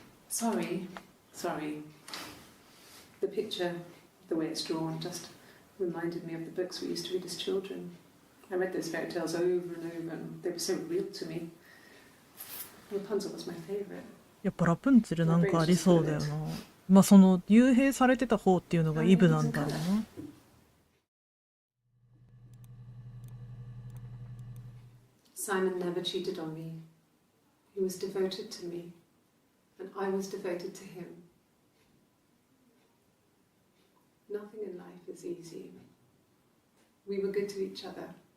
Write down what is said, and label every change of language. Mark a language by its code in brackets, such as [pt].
[en] Sorry. The picture, the way it's drawn, just reminded me of the books we used to read as children. I read those fairy tales over and over, and they were so real to me. Rapunzel was my favourite. [ja] やっぱラプンツェルなんかありそうだよな。まあその幽閉されてた方っていうのがイブなんだろうな。 [en] Simon never cheated on me. He was devoted to me, and I was devoted to him. Nothing in life is easy. We were good to each other.